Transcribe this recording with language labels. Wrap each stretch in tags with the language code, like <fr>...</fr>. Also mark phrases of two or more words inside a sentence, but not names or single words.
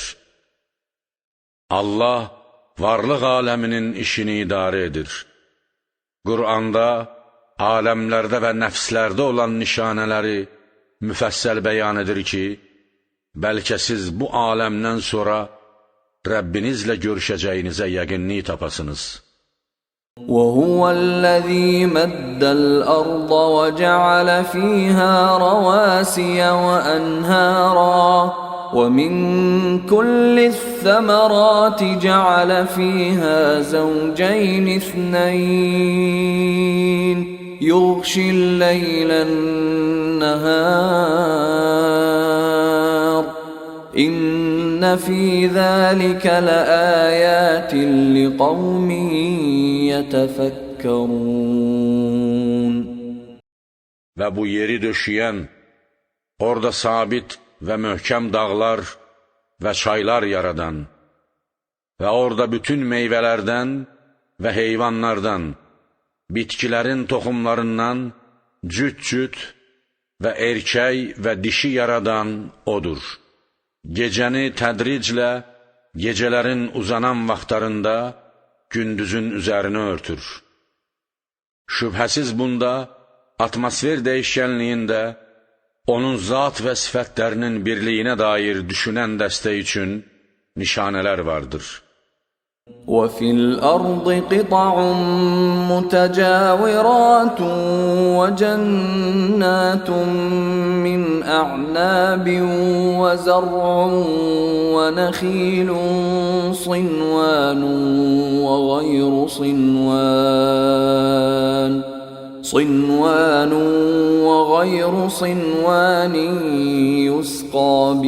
<az>Allah varlıq aləminin işini idarə edir. Qur'anda aləmlərdə və nəfslərdə olan nişanələri müfəssəl bəyan edir ki, bəlkə siz bu aləmdən sonra Rəbbinizlə görüşəcəyinizə yəqinlik tapasınız.</az> <ar>وَهُوَ الَّذِي مَدَّ الْأَرْضَ وَجَعَلَ فِيهَا رَوَاسِيَ وَأَنْهَارًا وَمِنْ كُلِّ الثَّمَرَاتِ جَعَلَ فِيهَا زَوْجَيْنِ اثْنَيْنِ يُغْشِي اللَّيْلَ النَّهَارَ إِنَّ فِي ذَلِكَ لَآيَاتٍ لِقَوْمٍ يَتَفَكَّرُونَ.</ar> <az>Və bu yeri döşəyən, orada sabit və möhkəm dağlar və çaylar yaradan və orada bütün meyvələrdən və heyvanlardan, bitkilərin toxumlarından cüt-cüt və erkək və dişi yaradan odur. Gecəni tədriclə gecələrin uzanan vaxtlarında gündüzün üzərini örtür. Şübhəsiz bunda atmosfer dəyişkənliyində onun zat və sifətlərinin birliyinə dair düşünən dəstə üçün nişanələr vardır.</az> <ar>وفي الأرض قطع متجاورات وجنات من أعناب وزرع ونخيل صنوان وغير صنوان يسقى</ar>